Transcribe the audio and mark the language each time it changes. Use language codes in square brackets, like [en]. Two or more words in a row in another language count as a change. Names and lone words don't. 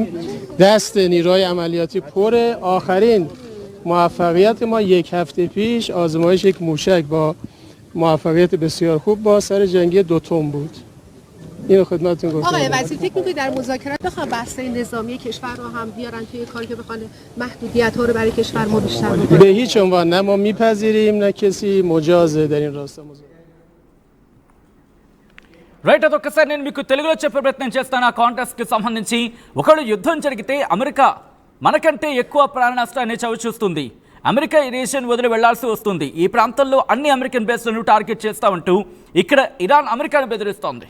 [fa] دست نیروهای عملیاتی پره. آخرین موفقیت ما یک هفته پیش آزمایش یک موشک با موفقیت بسیار خوب با سر جنگی 2 تن بود. اینو خدمتتون گفتم. آقای وزیر فکر می‌کنید در مذاکرات بخوام بحث نظامی کشور رو هم بیارن توی کاری که بخوان محدودیت‌ها رو برای کشور ما بیشتر بکنن؟ به هیچ عنوان نه ما میپذیریم نه کسی مجازه در این راستا. [te] రైట్. అదొక్కసారి నేను మీకు తెలుగులో చెప్పే ప్రయత్నం చేస్తాను. ఆ కాంటెస్ట్కి సంబంధించి ఒకవేళ యుద్ధం జరిగితే అమెరికా మనకంటే ఎక్కువ ప్రాణ నష్టాన్ని చవిచూస్తుంది. అమెరికా ఈ రీజియన్ వదిలి వెళ్లాల్సి వస్తుంది. ఈ ప్రాంతంలో అన్ని అమెరికన్ బేస్లను టార్గెట్ చేస్తామంటూ ఇక్కడ ఇరాన్ అమెరికాను బెదిరిస్తోంది.